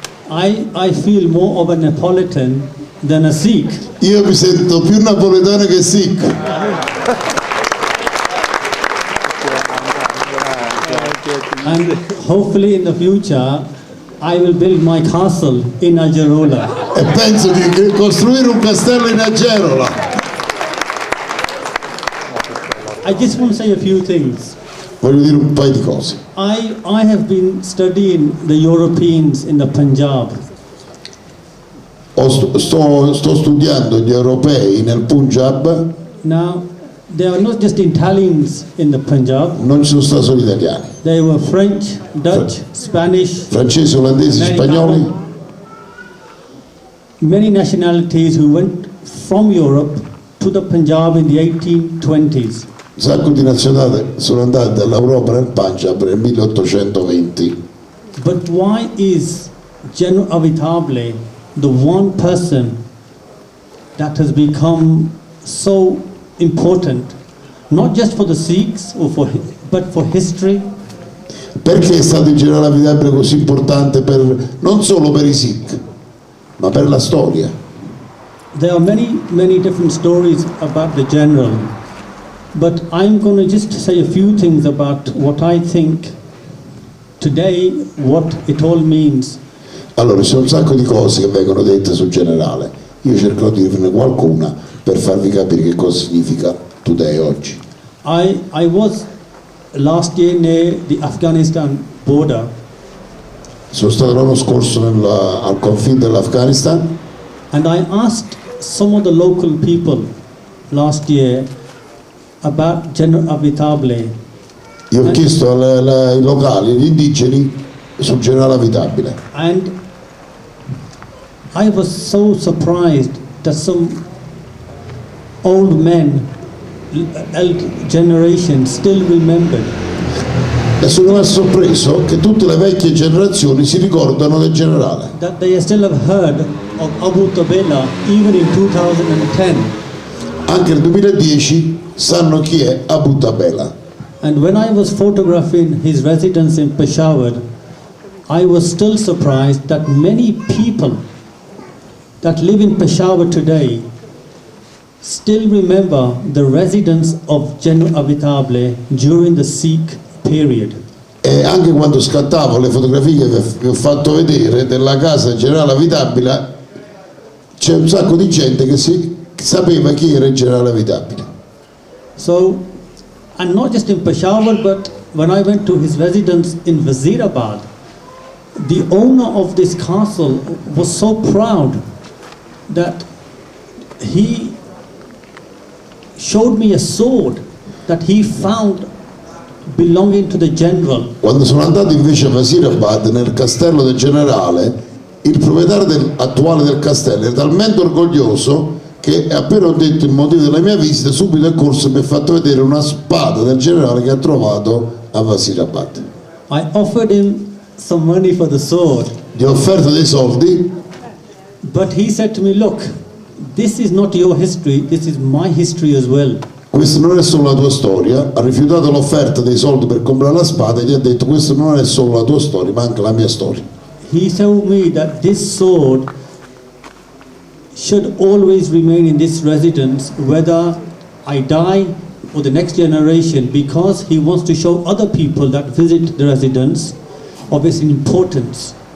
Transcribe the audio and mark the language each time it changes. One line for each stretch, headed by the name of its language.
English: I feel more of a Neapolitan than a Sikh.
Italian: Io mi sento più napoletano che Sikh.
English: And hopefully in the future I will build my castle in Agerola.
Italian: E penso di costruire un castello in Agerola.
English: I just want to say a few things.
Italian: Voglio dire un paio di cose.
English: I have been studying the Europeans in the Punjab.
Italian: Sto studiando gli europei nel Punjab.
English: Now, there are not just Italians in the Punjab.
Italian: Non ci sono stati solo italiani.
English: There were French, Dutch, Spanish,
Italian: Francesi, olandesi, spagnoli.
English: Many nationalities who went from Europe to the Punjab in the 1820s.
Italian: Un sacco di nazionali sono andate dall'Europa nel Punjab nel 1820.
English: But why is General Avitable the one person that has become so important, not just for the Sikhs but for history?
Italian: Perché è stato il generale Avitabile così importante non solo per i Sikh, ma per la storia?
English: There are many different stories about the general, but I'm going to just say a few things about what I think today, what it all means.
Italian: Allora, ci sono un sacco di cose che vengono dette sul generale. Io cercherò di dirne qualcuna per farvi capire che cosa significa today oggi.
English: I was last year near the Afghanistan border.
Italian: Sono stato l'anno scorso al confine dell'Afghanistan
English: And I asked some of the local people last year about General Avitable.
Italian: Io ho chiesto ai locali, agli indigeni, sul generale Avitabile.
English: And I was so surprised that some old men, old generation, still remembered.
Italian: E sono rimasto sorpreso che tutte le vecchie generazioni si ricordano del generale.
English: That they still have heard of Abu Tabela even in 2010.
Italian: Anche nel 2010 sanno chi è Abu Tabela.
English: And when I was photographing his residence in Peshawar, I was still surprised that many people that live in Peshawar today still remember the residence of General Avitable during the Sikh period.
Italian: E anche quando scattavo le fotografie che vi ho fatto vedere della casa del generale Avitabile, c'è un sacco di gente che sapeva chi era il generale Avitabile.
English: So, and not just in Peshawar, but when I went to his residence in Wazirabad, the owner of this castle was so proud that he showed me a sword that he found belonging to the general.
Italian: Quando sono andato invece a Wazirabad, nel castello del generale, il proprietario attuale del castello è talmente orgoglioso che appena ho detto il motivo della mia visita, subito è corso e mi ha fatto vedere una spada del generale che ha trovato a Wazirabad.
English: I offered him some money for the sword.
Italian: Gli ho offerto dei soldi,
English: But he said to me, look, this is not your history, this is my history as well.
Italian: questa non è solo la tua storia. Ha rifiutato l'offerta dei soldi per comprare la spada e gli ha detto questa non è solo la tua storia ma anche la mia storia.
English: He told me that this sword should always remain in this residence whether I die or the next generation, because he wants to show other people that visit the residence of its importance.